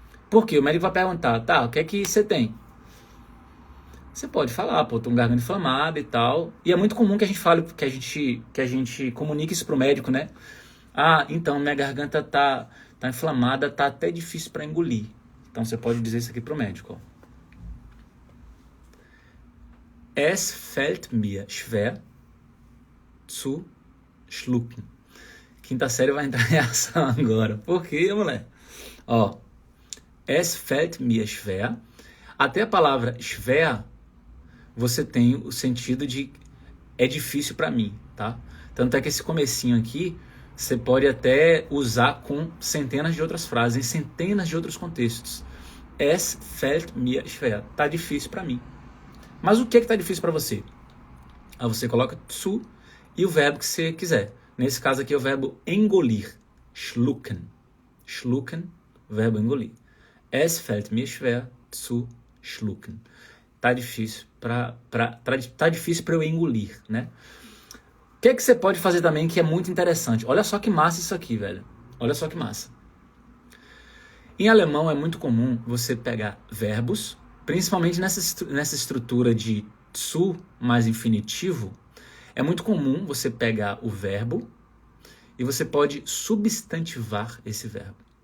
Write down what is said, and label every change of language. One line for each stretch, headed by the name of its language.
Portuguese: Por quê? O médico vai perguntar, tá, o que é que você tem? Você pode falar, pô, tô com garganta inflamada e tal. E é muito comum que a gente fale, que a gente comunique isso pro médico, né? Ah, então minha garganta tá inflamada, tá até difícil para engolir. Então você pode dizer isso aqui pro médico, ó.
German: Es fällt mir schwer zu schlucken.
Portuguese: Quinta série vai entrar em ação agora. Por quê, moleque? Ó,
German: es fällt mir schwer.
Portuguese: Até a palavra schwer, você tem o sentido de é difícil para mim, tá? Tanto é que esse comecinho aqui, você pode até usar com centenas de outras frases, em centenas de outros contextos.
German: Es fällt mir schwer.
Portuguese: Tá difícil para mim. Mas o que está difícil para você? Aí você coloca zu e o verbo que você quiser. Nesse caso aqui é o verbo engolir. Schlucken. Schlucken, verbo engolir.
German: Es fällt mir schwer zu schlucken.
Portuguese: Tá difícil tá difícil para eu engolir, né? O que é que você pode fazer também que é muito interessante? Olha só que massa isso aqui, velho. Olha só que massa. Em alemão é muito comum você pegar verbos, principalmente nessa estrutura de zu mais infinitivo, é muito comum você pegar o verbo e você pode substantivar esse verbo.